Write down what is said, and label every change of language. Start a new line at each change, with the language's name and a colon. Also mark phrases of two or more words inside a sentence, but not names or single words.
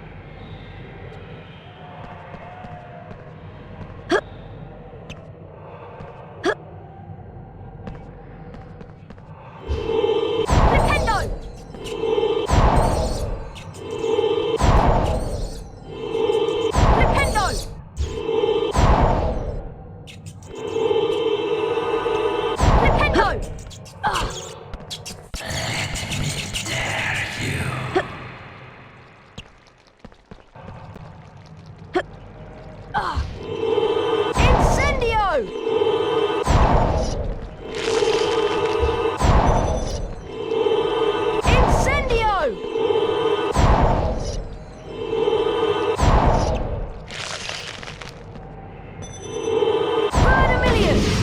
English: Nintendo! Nintendo! Nintendo! Ah! Ah! Incendio! Incendio! Burn a million!